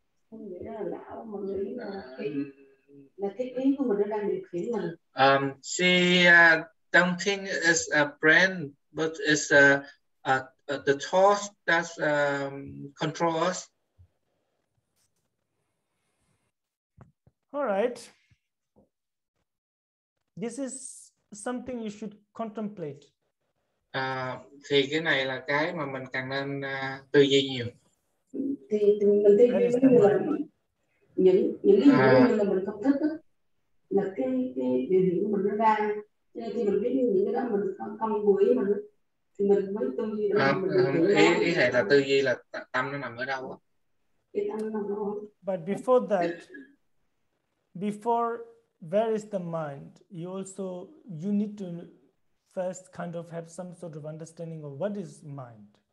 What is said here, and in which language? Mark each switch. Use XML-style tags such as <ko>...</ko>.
<vi>Không nghĩ là não mà nghĩ là cái ý của mình nó đang điều khiển mình.</vi> <en>She don't think it's a brain, but it's the thoughts that control us. All right. This is something you should contemplate.</en> <vi>Thì cái này là cái mà mình càng nên tư duy nhiều. Thì mình tư duy là những cái gì là mình không thích đó, là cái biểu hiện của mình nó ra, nên khi mình biết những cái đó mình không vui ý mình thì mình mới tư duy được. Ý thầy là tư duy là tâm nó nằm ở đâu á? Cái tâm nó nằm ở đâu?</vi> <en>But before that, before where is the mind, you need to first kind of have some sort of understanding of what is mind.</en>